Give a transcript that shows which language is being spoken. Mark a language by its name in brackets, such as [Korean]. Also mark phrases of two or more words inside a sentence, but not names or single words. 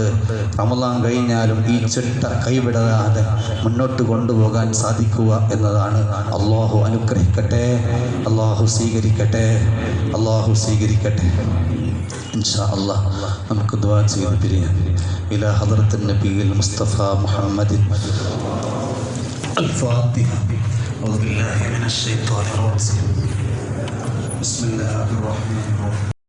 [Malayalam] റമളാൻ കഴിഞ്ഞാലും ഈ ചിട്ട കൈവിടാതെ മുന്നോട്ട് കൊണ്ടുപോകാൻ സാധിക്കുക എന്നതാണ്. അള്ളാഹു അനുഗ്രഹിക്കട്ടെ, അള്ളാഹു സ്വീകരിക്കട്ടെ, അള്ളാഹു സ്വീകരിക്കട്ടെ. [Arabic] إن شاء الله [Malayalam] നമുക്ക് ദുആ ചെയ്ത് പിരിയാം. [Arabic] إلى حضرة النبي المصطفى محمد الفاتحة. أعوذ بالله من الشيطان الرجيم. بسم الله الرحمن الرحيم.